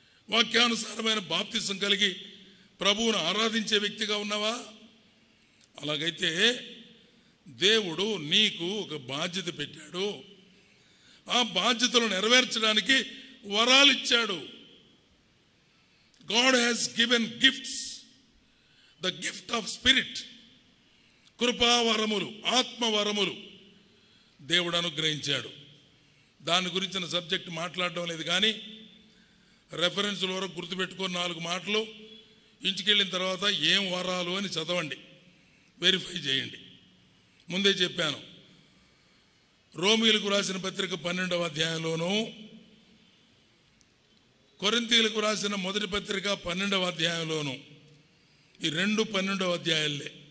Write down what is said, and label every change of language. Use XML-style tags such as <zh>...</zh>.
<te>వాక్యానుసారమైన బాప్తిసం కలిగి ప్రభువును ఆరాధించే వ్యక్తిగా ఉన్నావా? అలాగైతే దేవుడు నీకు ఒక బాధ్యత పెట్టాడు. ఆ బాధ్యతలు నెరవేర్చడానికి వరాలు ఇచ్చాడు.</te> <en>God has given gifts, the gift of spirit,</en> <te>కృపావరములు, ఆత్మవరములు దేవుడు అనుగ్రహించాడు. దాని గురించిన సబ్జెక్ట్ మాట్లాడడం లేదు కానీ రెఫరెన్స్ల వరకు గుర్తుపెట్టుకొని 4 మాటలు ఇంటికెళ్ళిన తర్వాత ఏం వరాలు అని చదవండి, వెరిఫై చేయండి. ముందే చెప్పాను, రోమీయులకు రాసిన పత్రిక 12వ అధ్యాయంలోనూ, కొరింథీయులకు రాసిన మొదటి పత్రిక 12వ అధ్యాయంలోనూ, ఈ 2 12వ అధ్యాయాలే.</te>